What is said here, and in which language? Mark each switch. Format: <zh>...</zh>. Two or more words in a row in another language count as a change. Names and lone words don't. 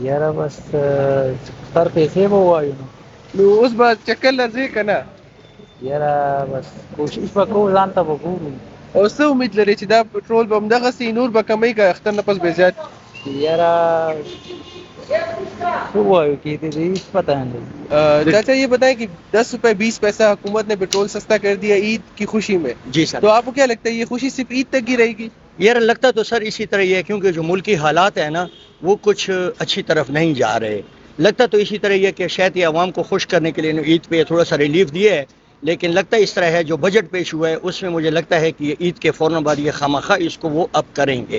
<ps>یاره بس سر پیسې به وایو نو اوس به چکر لرځي کنه یاره بس کوشش وکړو ځان ته وګورو او څه امید لري چې دا پټرول به همدغه سي نور به کمی کا اختر نه پس به زیات یاره څه وایو کې دې هیڅ</ps> <ur>پتہ نہیں چاچا یہ بتائیں کہ 10 روپے 20 پیسہ حکومت نے پیٹرول سستا کر دیا عید کی خوشی میں جی سر تو آپ کو کیا لگتا ہے یہ خوشی صرف عید تک ہی رہے گی؟ یار لگتا تو سر اسی طرح ہی ہے کیونکہ جو ملکی حالات ہیں نا وہ کچھ اچھی طرف نہیں جا رہے. لگتا تو اسی طرح یہ کہ شاید یہ عوام کو خوش کرنے کے لیے عید پہ تھوڑا سا ریلیف دیا ہے, لیکن لگتا اس طرح ہے جو بجٹ پیش ہوا ہے اس میں مجھے لگتا ہے کہ یہ عید کے فوراً بعد یہ خامخواہ اس کو وہ اب کریں گے.</ur>